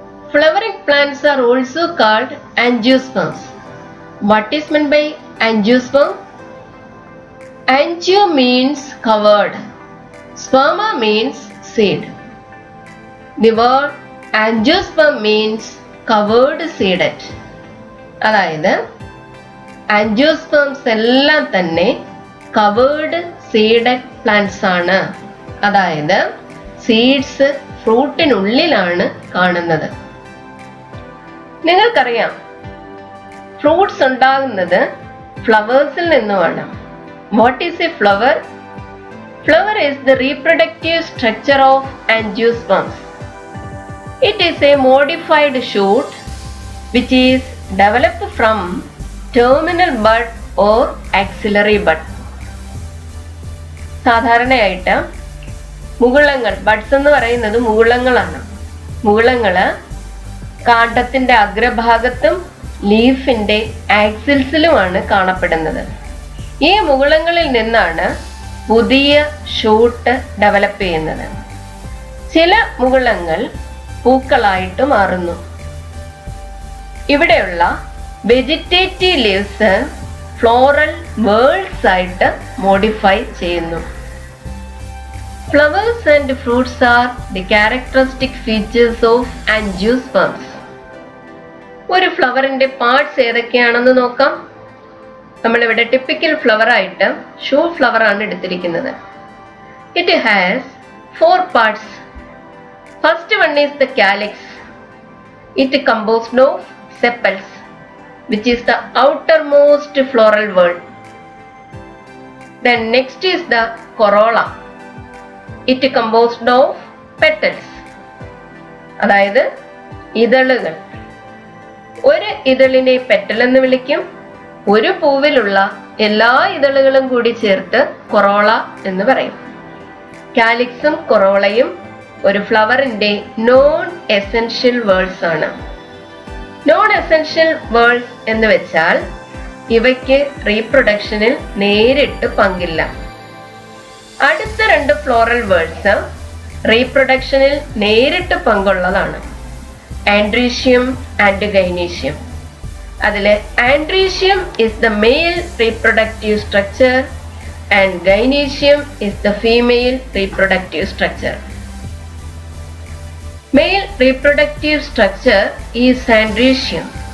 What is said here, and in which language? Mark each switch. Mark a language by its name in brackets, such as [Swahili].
[English] Flowering plants are also called angiosperms. What is meant by angiosperm? Angio means covered. Sperma means seed. The word angiosperm means covered seeded. [Malayalam] അതായത് angiosperms എല്ലാം തന്നെ covered seeded plants ആണ്. അതായത് seeds ഫ്രൂട്ടിനുള്ളിലാണ് കാണുന്നത്. നിങ്ങൾക്കറിയാം, fruits ഉണ്ടാകുന്നത് ഫ്ലവേഴ്സിൽ നിന്നുമാണ്. [English] What is a flower? Flower is the reproductive structure of angiosperms. It is a modified shoot which is developed from terminal bud or axillary bud. [Malayalam] സാധാരണയായിട്ട് മുകുളങ്ങൾ, buds എന്ന് പറയുന്നത് മുകുളങ്ങളാണ്. മുകുളങ്ങള് കാണ്ഡത്തിന്റെ അഗ്രഭാഗത്തും ലീഫിന്റെ ആക്സിൽസിലുമാണ് കാണപ്പെടുന്നത്. ഈ മുകുളങ്ങളിൽ നിന്നാണ് പുതിയ ഷൂട്ട് ഡെവലപ്പ് ചെയ്യുന്നത്. ചില മുകുളങ്ങൾ പൂക്കളായിട്ട് മാറുന്നു. ഇവിടെയുള്ള വെജിറ്റേറ്റീവ് ലീവ്സ് ഫ്ലോറൽ വേൾഡ്സ് ആയിട്ട് മോഡിഫൈ ചെയ്യുന്നു. [English] Flowers and fruits are the characteristic features of angiosperms. [Malayalam] ഒരു ഫ്ലവറിന്റെ പാർട്സ് ഏതൊക്കെയാണെന്ന് നോക്കാം. നമ്മളിവിടെ ടിപ്പിക്കൽ ഫ്ലവർ ആയിട്ട് ഷൂ ഫ്ലവർ ആണ് എടുത്തിരിക്കുന്നത്. [English] It has 4 parts. First one is the calyx. It composed of sepals, which is the outermost floral word. Then next is the corolla. It composed of petals. [Malayalam] അതായത് ഇതളുകൾ. ഒരു ഇതളിനെ petal എന്ന് വിളിക്കും. ഒരു പൂവിലുള്ള എല്ലാ ഇതളുകളും കൂടി ചേർത്ത് കൊറോള എന്ന് പറയും. കാലിക്സും കൊറോളയും ഒരു ഫ്ലവറിന്റെ നോൺ എസെൻഷ്യൽ വേർഡ്സ് ആണ്. നോൺ എസെൻഷ്യൽ വേർഡ്സ് എന്ന് വെച്ചാൽ ഇവയ്ക്ക് റീപ്രൊഡക്ഷനിൽ നേരിട്ട് പങ്കില്ല. അടുത്ത 2 ഫ്ലോറൽ വേർഡ്സ് റീപ്രൊഡക്ഷനിൽ നേരിട്ട് പങ്കുള്ളതാണ്. [English] Androecium and gynoecium. [Malayalam] അതിലെ [English] Androecium is the male reproductive structure and gynoecium is the female reproductive structure. Male reproductive structure is androecium.